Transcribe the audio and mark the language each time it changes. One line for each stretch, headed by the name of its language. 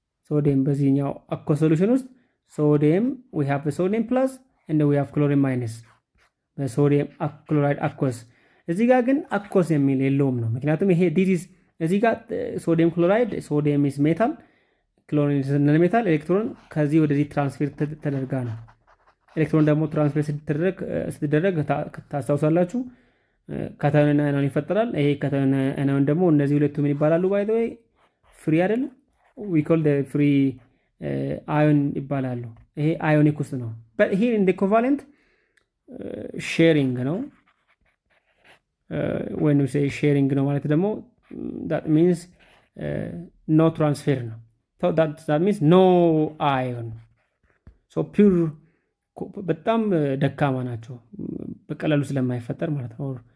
Amharic: ሶዲየም በዚህኛው አኮ ሶሉሽን ውስጥ ሶዲየም
English: we have the sodium plus and we have chlorine minus
Amharic: በሶዲየም ክሎራይድ አኮስ። እዚህ ጋር ግን አኮስ የሚል የለውም ነው። ምክንያቱም ይሄ ዲስ እዚህ ጋር ሶዲየም ክሎራይድ ሶዲየም
English: is metal
Amharic: ክሎሪን
English: is non metal
Amharic: ኤሌክትሮን ከዚህ ወደዚህ ትራንስፌር ተደርጋ ነው። ኤሌክትሮን ደግሞ ትራንስፌር ስትደረግ ታስታውሳላችሁ ካታዮንና አናዮን ይፈጠራል። ይሄ ካታዮንና አናዮን ደግሞ እነዚህ ሁለቱ ምን ይባላሉ?
English: ባይ ዘ ዌይ ፍሪ አይደል? we call the free ion
Amharic: ይባላሉ። ይሄ አዮኒክ ውስጥ ነው።
English: but here in the covalent sharing ነው። when we say sharing
Amharic: ነው ማለት ደግሞ
English: that means no transfer ነው። so that means no ion. so pure
Amharic: በጣም ደካማ ናቸው በቀላሉ ስለማይፈጠር ማለት ነው።